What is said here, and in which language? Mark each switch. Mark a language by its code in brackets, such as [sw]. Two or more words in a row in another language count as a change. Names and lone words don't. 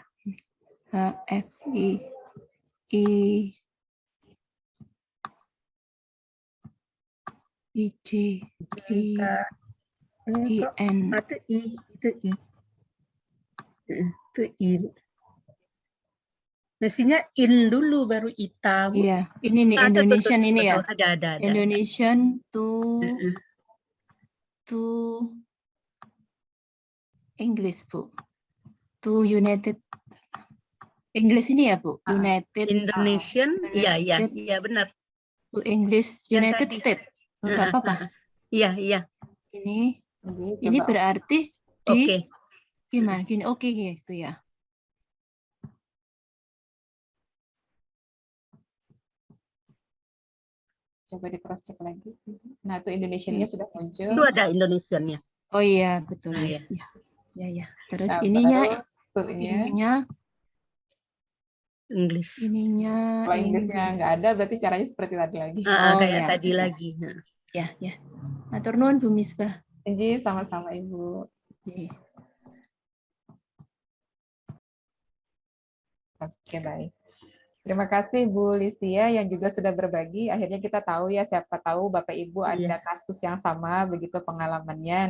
[id] H, F, I, J, I, N. Itu I. Itu I. Mestinya in dulu baru ita. Bu. Iya, ini nih Indonesian ini ya. Ada. [en] Indonesian to English Bu. To United. English [id] ini ya Bu. [en] United. [id] Indonesian. Iya benar. [en] To English [id] Yang United tadi. States. Nggak apa-apa. Iya. Ini berarti di Oke. gimana? Gini, oke gitu ya. Coba di cross check lagi. Nah, itu Indonesianya sudah muncul. Itu ada Indonesiannya. Oh iya, betul Nah, ya. Ya. Terus Nah, ininya Inggris. kalau Inggrisnya nggak ada, berarti caranya seperti tadi lagi. Kayak tadi lagi. Ya. [jv] Matur nuwun Bu Misbah. [id] Jadi sama-sama Ibu. Oke, baik. Terima kasih Bu Lisia yang juga sudah berbagi. Akhirnya kita tahu ya, siapa tahu Bapak Ibu ada kasus yang sama begitu pengalamannya.